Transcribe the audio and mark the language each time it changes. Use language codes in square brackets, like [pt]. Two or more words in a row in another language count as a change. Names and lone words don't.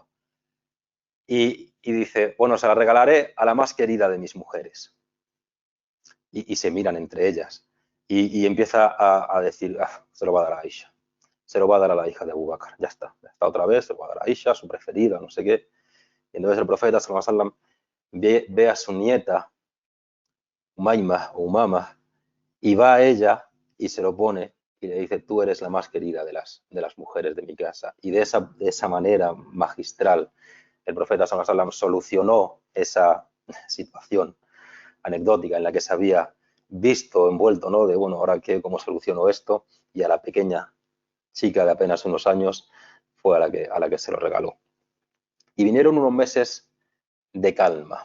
[es] Y dice, bueno, se la regalaré a la más querida de mis mujeres. Y se miran entre ellas. Y empieza a decir, se lo va a dar a Aisha. Se lo va a dar a la hija de Abu Bakr. Ya está otra vez, se lo va a dar a Aisha, su preferida, no sé qué. Y entonces el profeta, [ar] صلى الله عليه وسلم, [es] ve a su nieta, Umayma o Umama, y va a ella y se lo pone y le dice, tú eres la más querida de las mujeres de mi casa. Y de esa manera magistral, el profeta [ar] صلى الله عليه وسلم [es] solucionó esa situación anecdótica en la que se había visto envuelto, ¿no? De, bueno, ahora qué, cómo soluciono esto, y a la pequeña chica de apenas unos años fue a la que se lo regaló. Y vinieron unos meses de calma.